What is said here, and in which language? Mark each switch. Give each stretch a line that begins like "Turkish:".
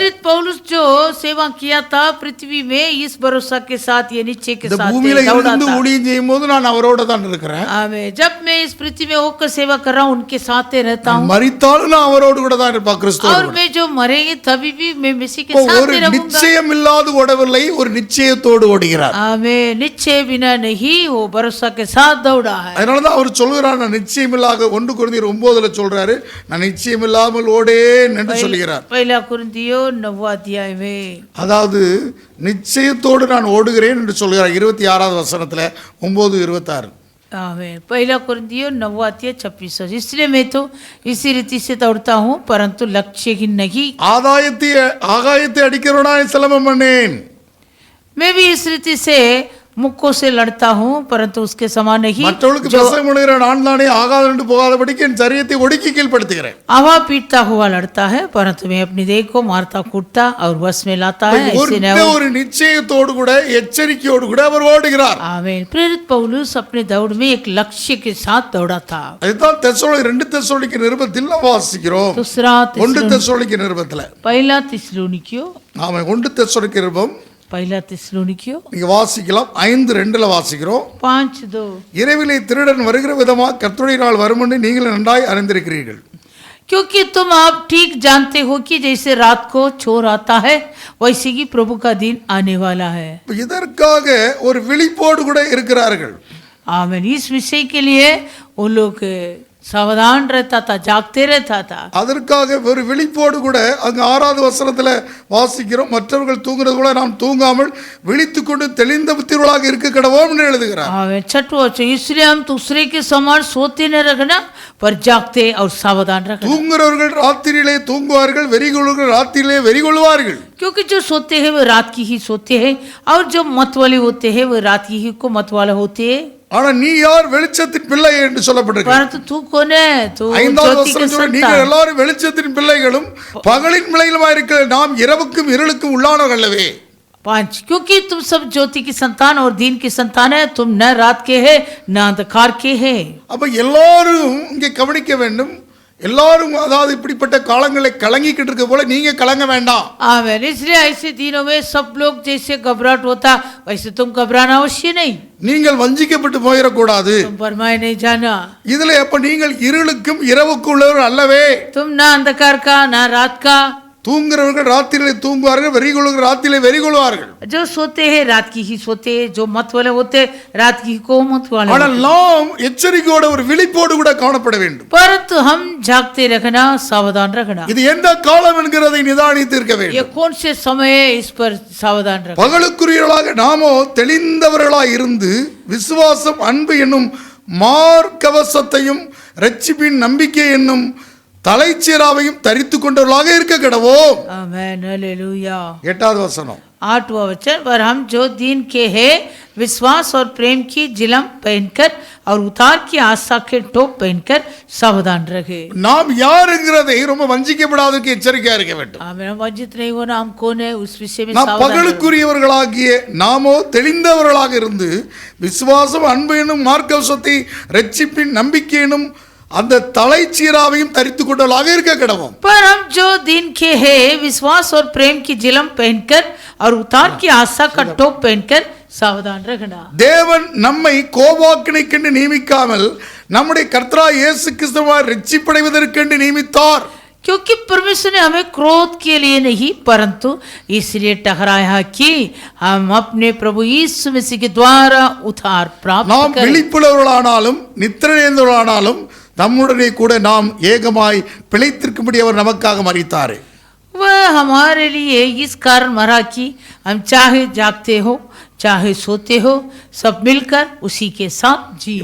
Hindi: प्रेरित पौलुस जो सेवा किया था पृथ्वी में, इस भरोसा के साथ, ये निश्चय के
Tamil: இந்த
Hindi: साथ
Tamil: பூமியில இருந்து
Hindi: दौड़ाता.
Tamil: ஊழியம் செய்யும் போது நான் அவரோட தான் இருக்கிறேன்.
Hindi: आमीन. जब मैं इस पृथ्वी में होकर सेवा कर रहा हूँ, उनके साथ रहता हूँ,
Tamil: மரித்தாலும் நான் அவரோடு கூட தான் இருப்பேன், கிறிஸ்துவோடு
Hindi: और
Tamil: கூட.
Hindi: मैं जो मरेंगे तभी भी मैं मसीह के
Tamil: இப்போ
Hindi: साथ
Tamil: ஒரு
Hindi: रहूंगा.
Tamil: நிச்சயம் இல்லாத ஓடவில்லை, ஒரு நிச்சயத்தோடு ஓடுகிறார்.
Hindi: आमीन. निश्चय बिना नहीं, वो भरोसा के साथ दौड़ा है.
Tamil: அதனாலதான் அவர் சொல்கிறார், நான் நிச்சயமில்லாத, 1 கொரிந்தியர் 9 சொல்றாரு, நான் நிச்சயமில்லாமல் ஓடேன் என்று சொல்கிறார்.
Hindi: पहला कुरिन्थियों 9 अध्याय में,
Tamil: அதாவது நிச்சயத்தோடு நான் ஓடுகிறேன் என்று சொல்கிறார். 26ஆவது வசனத்துல 9:26.
Hindi: आमीन. पहला कुरिन्थियों 9 अध्याय 26. इसलिए मैं तो इसी रीति से दौड़ता हूँ, परंतु लक्ष्यहीन नहीं.
Tamil: ஆகாயத்தை அடிக்கிறவனாய் சிலம்பம் பண்ணேன்.
Hindi: मैं भी इस रीति से मुक्कों से लड़ता हूँ, परंतु उसके समान नहीं.
Tamil: மற்றவர்களுக்கு பிரசங்கம் பண்ணுகிற நான் தானே ஆகாது என்று போகாதபடிக்கு என் சரீரத்தை ஒடுக்கி கீழ்ப்படுத்துகிறேன்.
Hindi: हवा पीटता हुआ लड़ता है, परंतु मैं अपनी देह को मारता कूटता और वश में लाता है. ऐसे न हो.
Tamil: ஒரு நிச்சயத்தோடு கூட, எச்சரிக்கையோடு கூட அவர் ஓடுகிறார்.
Hindi: आमीन. प्रेरित पौलुस अपने दौड़ में एक लक्ष्य के साथ दौड़ा था.
Tamil: அதுதான் 2 தெசலோனிக்க நிருபத்தில் நாம் வாசிக்கிறோம்.
Hindi: दूसरा
Tamil: 1 தெசலோனிக்க நிருபத்துல,
Hindi: पहला थिस्सलुनीकियों,
Tamil: ஆமா 1 தெசலோனிக்க நிருபம்
Hindi: पहला थिस्सलुनीकियों
Tamil: நீங்க வாசிக்கலாம். 5:2 வாசிக்கிறோம்.
Hindi: 5:2.
Tamil: இரவிலே திருடன் வருகிற விதமா கர்த்தருடைய நாள் வரும் என்று நீங்கள் நன்றாய் அறிந்திருக்கிறீர்கள்.
Hindi: क्योंकि तुम आप ठीक जानते हो कि जैसे रात को चोर आता है, वैसे ही प्रभु का दिन आने वाला है.
Tamil: இதற்காக ஒரு விழிப்போடு கூட இருக்கிறார்கள்.
Hindi: आमीन. इस विषय के लिए वो लोग सावधान रहता था, जागते रहता था।
Tamil: அதற்காக ஒரு விழிப்போடு கூட அங்க 6வது வசனத்துல வாசிக்கிறோம், மற்றவர்கள் தூங்குறது கூட நாம் தூங்காமல் விழித்துக்கொண்டு தெளிந்த புத்திரர்களாக இருக்க கடவோம்னு எழுதுகிறார்.
Hindi: छठवां वचन, इसलिए हम दूसरे के समान सोते न रखना पर जागते और सावधान रखना।
Tamil: தூங்குறவர்கள் ராத்திரியிலே தூங்குவார்கள், வெறிகொள்ளுவர்கள் ராத்திரியிலே வெறிகொள்வார்கள்.
Hindi: क्योंकि जो सोते हैं वो रात की ही सोते हैं और जो मत वाले होते हैं वो रात की ही को मत वाले होते हैं।
Tamil: ஆனா நீ யார்? வெளிச்சத்தின் பிள்ளை என்று சொல்லப்பட்டிருக்கு.
Hindi: परंतु तू कौन है? तू
Tamil: 5வது
Hindi: ज्योति के
Tamil: வசனம், நீங்கள்
Hindi: संतान।
Tamil: எல்லாரும் வெளிச்சத்தின் பிள்ளைகளும் பகலின் பிள்ளைகளுமாய் இருக்கிற நாம் இரவுக்கும் இருளுக்கும் உள்ளானவர்கள் அல்லவே.
Hindi: 5, क्योंकि तुम सब ज्योति की संतान और दिन की संतान है, तुम न रात के है न अंधकार के है।
Tamil: அப்ப எல்லாரும் இங்கே கவனிக்க வேண்டும். எல்லாரும் அதாவது இப்படிப்பட்ட காலங்களை கலங்கிக்கிட்டு இருக்க போல நீங்க கலங்க வேண்டாம்.
Hindi: आमेन। इसलिए ऐसे दिनों में सब लोग जैसे घबराहट होता वैसे तुम घबराना अवश्य नहीं।
Tamil: நீங்கள் வஞ்சிக்கப்பட்டு போயிடக்கூடாது.
Hindi: तुम भरमाए नहीं जाना।
Tamil: இதுல அப்ப நீங்கள் இருளுக்கும் இரவுக்கும் உள்ளவர் அல்லவே.
Hindi: तुम ना अंधकार का ना रात का।
Tamil: தூங்குறவர்கள் ராத்திரியிலே தூங்குவார்கள், வெறிகொள்ளுகிற ராத்திரியிலே வெறிகொள்வார்கள்.
Hindi: जो सोते हैं रात की ही सोते हैं, जो मत वाले होते रात की को मत वाले।
Tamil: ஆனால் நாம் எச்சரிக்கையோட ஒரு விழிப்போடு கூட காணப்பட வேண்டும்.
Hindi: परंतु हम जागते रखना, सावधान रखना।
Tamil: இது எந்த காலம் என்கிறதை நிதானித்து இருக்க
Hindi: ये
Tamil: வேண்டும்.
Hindi: कौन से समय है, इस पर सावधान रखना।
Tamil: பகலுக்குரியவர்களாக நாமோ தெளிந்தவர்களாய் இருந்து விசுவாசம், அன்பு என்னும் மார்க்கவசத்தையும் இரட்சிப்பின் நம்பிக்கை என்னும் தலைச்சீராவையும் தரித்து கொண்டவர்களாக இருக்க கடவோம்.
Hindi: आमेन, हालेलुया।
Tamil: 8வது வசனம்,
Hindi: 8वां वचन, पर हम जो दिन के हैं विश्वास और प्रेम की जिलम पहनकर और उतार की आशा के टोप पहनकर सावधान रहे।
Tamil: நாம் யாருங்கிறதை ரொம்ப வஞ்சிக்கப்படாதற்கு எச்சரிக்கையா இருக்க வேண்டும்.
Hindi: मेरा वंचित नहीं होना, हम कौन है उस विषय में
Tamil: நாம்
Hindi: सावधान रहे।
Tamil: பகலுக்குரியவர்களாகிய நாமோ தெளிந்தவர்களாக இருந்து விசுவாசம், அன்பு என்னும் மார்க்கவசத்தை இரட்சிப்பின் நம்பிக்கை என்னும் அந்த தலைச்சீராவையும் தரித்து கொண்டவர்களாக இருக்க கடவோம்.
Hindi: पर हम जो दिन के हैं विश्वास और प्रेम की जिलम पहनकर और उतार की आशा का टोप पहनकर सावधान रखना।
Tamil: தேவன் நம்மை கோபாக்கினைக்கென்று நியமிக்காமல் நம்முடைய கர்த்தராகிய இயேசு கிறிஸ்துவால் ரட்சிப்படைவதற்கென்று நியமித்தார்.
Hindi: क्योंकि परमेश्वर ने हमें क्रोध के लिए नहीं परंतु इसलिए ठहराया कि हम अपने प्रभु यीशु मसीह के द्वारा उद्धार प्राप्त
Tamil: நாம்
Hindi: करें।
Tamil: விழிப்புள்ளவர்களானாலும் நித்திரையந்தவர்களானாலும் தம்முடனே கூட நாம் ஏகமாய் பிழைத்திருக்கும்படி அவர் நமக்காக மரித்தார்.
Hindi: वह हमारे लिए इस कारण मरा कि हम चाहे जागते हो चाहे सोते हो सब मिलकर उसी के साथ जी।